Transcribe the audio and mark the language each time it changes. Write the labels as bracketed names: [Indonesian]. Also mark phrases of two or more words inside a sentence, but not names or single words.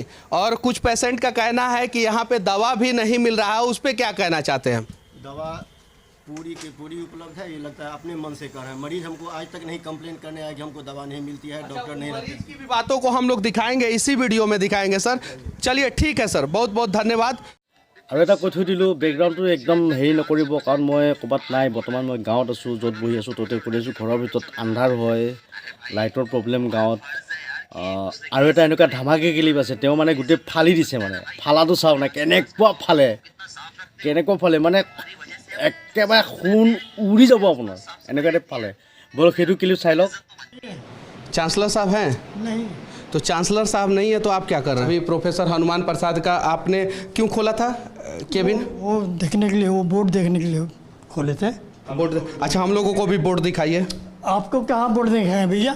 [Hindi] और कुछ पेशेंट का कहना है कि यहाँ पे दवा भी नहीं मिल रहा है, उस पर क्या कहना चाहते हैं? दवा पूरी की पूरी उपलब्ध है। ये लगता है अपने मन से कर रहे हैं। मरीज हमको आज तक नहीं कंप्लेन करने आया कि हमको दवा नहीं मिलती है, डॉक्टर नहीं रहते। मरीज की भी बातों को हम लोग दिखाएंगे, इसी वीडियो में दिखाएंगे सर। चलिए ठीक है सर, बहुत बहुत धन्यवाद। [Assamese] আৰু এটা কৈ থৈ দিলোঁ, বেকগ্ৰাউণ্ডটো একদম হেৰি নকৰিব, কাৰণ মই ক'ৰবাত নাই, বৰ্তমান মই গাঁৱত আছোঁ, য'ত বহি আছোঁ ত'তে কৰি আছোঁ। ঘৰৰ ভিতৰত আন্ধাৰ হয়, লাইটৰ প্ৰব্লেম গাঁৱত। আৰু এটা এনেকুৱা ধামাকে ক্লিপ আছে, তেওঁ মানে গোটেই ফালি দিছে। মানে ফালাটো চাওক না, কেনেকুৱা ফালে মানে একেবাৰে খুন উৰি যাব আপোনাৰ, এনেকুৱা টাইপ ফালে। ব'লক সেইটো ক্লিপ চাই লওক। [Hindi] चांसलर साहब हैं? नहीं। तो चांसलर साहब नहीं है तो आप क्या कर रहे हैं? अभी प्रोफेसर हनुमान प्रसाद का आपने क्यों खोला था केबिन? वो देखने के लिए, वो बोर्ड देखने के लिए खोले थे। बोर्ड? अच्छा, हम लोगों को भी बोर्ड दिखाइए। आपको कहाँ बोर्ड दिखाए भैया?